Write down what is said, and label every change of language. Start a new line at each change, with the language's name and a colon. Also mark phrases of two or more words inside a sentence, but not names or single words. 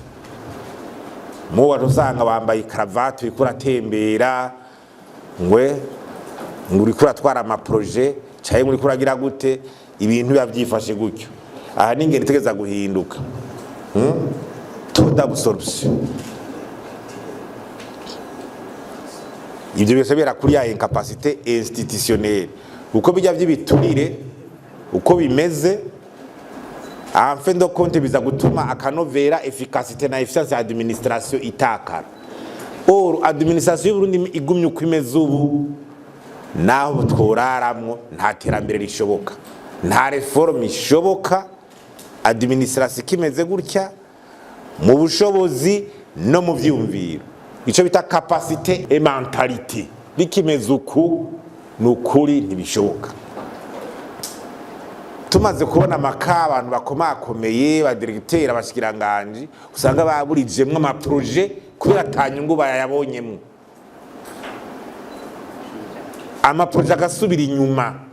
Rundi: Mu watu usanga wambaye karavati uriko uratembera ngwe uriko uratwara amaproje cyangwa uriko uragira gute, ibintu yavyifashe gutyo. Aha n'ingene itegeza guhinduka.
French: Taux d'absorption.
Rundi: Ibyo byose bera kuri ya
French: incapacité institutionnelle.
Rundi: Uko bijya by'ibiturire, uko bimeze,
French: en fin de compte
Rundi: biza gutuma akanovera efficacité na efficience ya administration itakara. Or administration y'Uburundi igumye uko imeze ubu, naho tworaramwo nta terambere rishoboka, nta reforme ishoboka. Administration kimeze gutya mu bushobozi no mu vyumviro, ico bita
French: capacité et mentalité,
Rundi: bikimeze uku nukuri ntibishoboka. Tumaze kubona amaka abantu bakomakomeye ba directeur abashikiranganje usanga baburijemwe amaproje kubera atanyungu bayabonyemwe, amaproje agasubira inyuma.